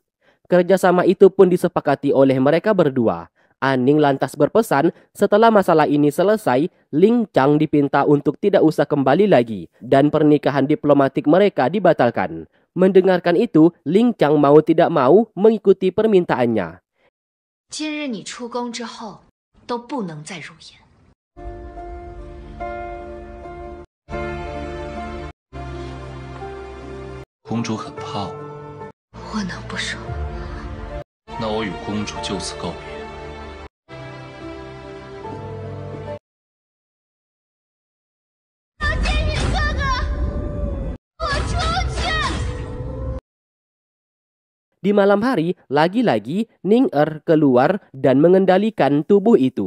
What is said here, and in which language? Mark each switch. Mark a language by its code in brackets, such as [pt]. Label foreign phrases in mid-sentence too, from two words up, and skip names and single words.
[id] Kerjasama itu pun disepakati oleh mereka berdua. Aning lantas berpesan setelah masalah ini selesai, Ling Chang dipinta untuk tidak usah kembali lagi dan pernikahan diplomatik mereka dibatalkan. Mendengarkan itu, Ling Chang mau tidak mau mengikuti permintaannya. [zh] 今日你出宫之后都不能再入眼。公主很怕我，我能不说吗？那我与公主就此告别。 [id] Di malam hari, lagi-lagi Ning keluar dan mengendalikan tubuh itu.